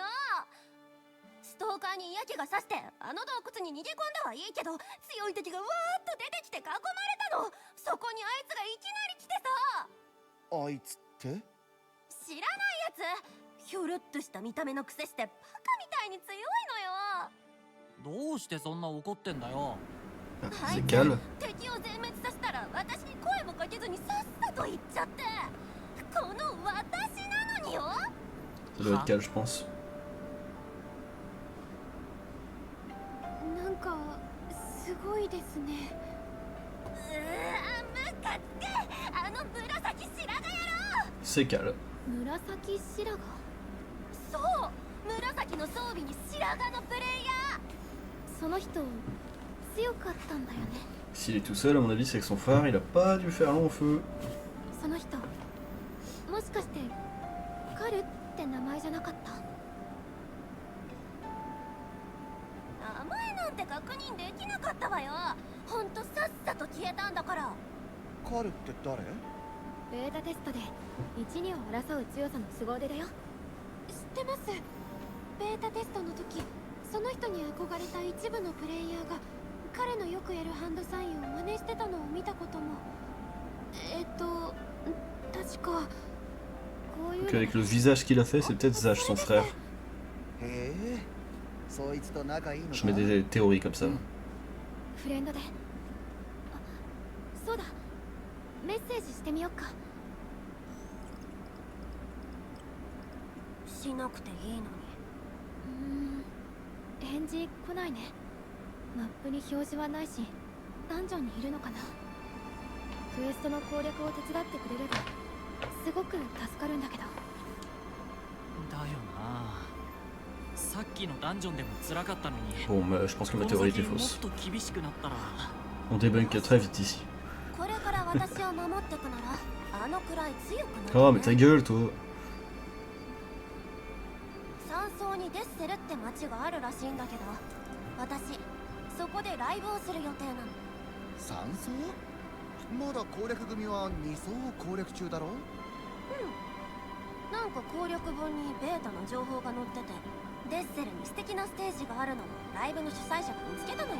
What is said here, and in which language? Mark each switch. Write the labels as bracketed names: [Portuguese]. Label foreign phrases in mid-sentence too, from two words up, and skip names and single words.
[Japanese] ストーカーに嫌気がさしてあの洞窟に逃げ込んだはいいけど、強い敵がわーっと出てきて囲まれたの。そこにあいつがいきなり来てさ。あいつって知らないやつ。ひょろっとした見た目のくせしてバカみたいに強いのよ。どうしてそんな怒ってんだよ。 [French] Ah, c'est calme. [Japanese] 敵を全滅させたら私に声もかけずにさっさと言っちゃって。この私なのによ。 [French] Ça doit être calme, je pense. [Japanese] なんかすごいですね。ムカつく。あの紫白髪野郎。 [French] C'est calme. [Japanese] 紫白髪。そう、紫の装備に白髪のプレイヤー。その人強かったんだよね。 [French] S'il est tout seul, à mon avis, c'est que son phare, il a pas dû faire long feu. [Japanese] その人もしかしてカルって名前じゃなかった？確認できなかったわよ。ほんとさっさと消えたんだから。カルって誰？ベータテストで1、2を争う強さの凄腕だよ。知ってます。ベータテストの時、その人に憧れた一部のプレイヤーが彼のよくやるハンドサインを真似してたのを見たことも。確かこういう [French] Donc avec le visage qu'il a fait, c'est peut-être Zach, son frère. [Japanese] へえ、そいつと仲いいのか。 [French] Je mets des théories comme ça. [Japanese] フレンドで。あ、そうだ。メッセージしてみよっか。しなくていいのに。返事来ないね。マップに表示はないし、ダンジョンにいるのかな。クエストの攻略を手伝ってくれればすごく助かるんだけど。だよな。さっきのダンジョンでも辛かったのに。 [French] Bon, je pense que ma [Japanese] この [French] théorie [Japanese] 先 [French] était [Japanese] もっ [French] fausse. [Japanese] と厳しくなったら。 [French] On débunk très vite ici. [Japanese] これから私を守ってくならあのくらい強くなる、ね。 [French] Oh, mais ta gueule, toi. [Japanese] 山荘にデッセルって町があるらしいんだけど、私そこでライブをする予定なの。山荘？まだ攻略組は2層を攻略中だろ？なんか攻略本にベータの情報が載ってて、デッセルに素敵なステージがあるのをライブの主催者が見つけたのよ。